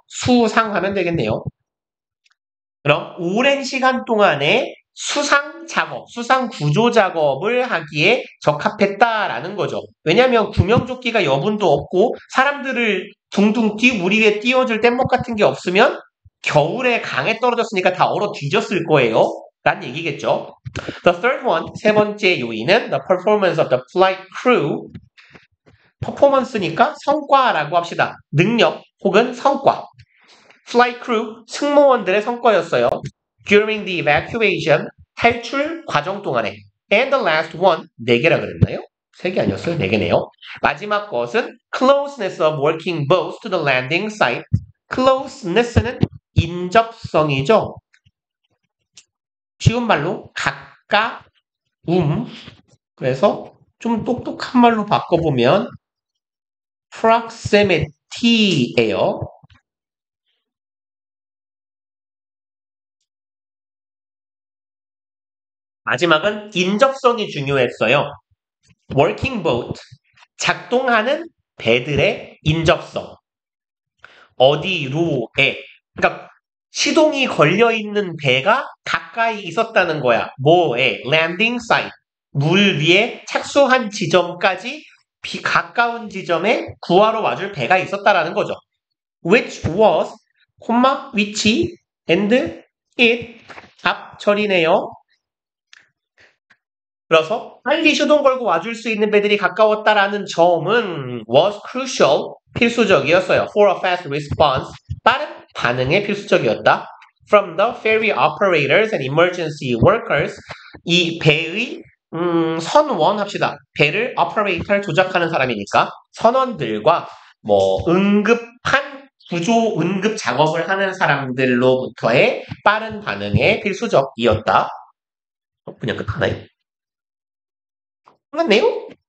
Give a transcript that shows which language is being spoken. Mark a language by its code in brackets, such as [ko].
[ko] 수상하면 되겠네요. 그럼 오랜 시간 동안에 수상 작업, 수상 구조 작업을 하기에 적합했다라는 거죠. 왜냐하면 구명조끼가 여분도 없고 사람들을 둥둥 물 위에 띄워줄 뗏목 같은 게 없으면 겨울에 강에 떨어졌으니까 다 얼어 뒤졌을 거예요. 라는 얘기겠죠. [en] The third one, [ko] 세 번째 요인은 [en] the performance of the flight crew. [ko] 퍼포먼스니까 성과라고 합시다. 능력 혹은 성과. [en] Flight crew, [ko] 승무원들의 성과였어요. [en] During the evacuation, [ko] 탈출 과정 동안에. [en] And the last one, [ko] 4개라 그랬나요? 3개 아니었어요? 4개네요. 마지막 것은 [en] closeness of working boats to the landing site. [ko] closeness는 인접성이죠. 쉬운 말로 가까움. 그래서 좀 똑똑한 말로 바꿔보면 proximity예요. 마지막은 인접성이 중요했어요. [en] working boat, [ko] 작동하는 배들의 인접성. 어디로에. 그러니까 시동이 걸려있는 배가 가까이 있었다는 거야. 뭐에? [en] landing site. [ko] 물 위에 착수한 지점까지 가까운 지점에 구하러 와줄 배가 있었다라는 거죠. [en] which was, which, and it, [ko] 앞 처리네요. 그래서 빨리 시동 걸고 와줄 수 있는 배들이 가까웠다라는 점은 [en] was crucial, [ko] 필수적이었어요. [en] for a fast response, [ko] 빠른 반응에 필수적이었다. [en] From the ferry operators and emergency workers, [ko] 이 배의 선원 합시다. 배를 operator 조작하는 사람이니까 선원들과 뭐 응급한 구조 응급 작업을 하는 사람들로부터의 빠른 반응에 필수적이었다. 그냥 끝하나요? 끝났네요?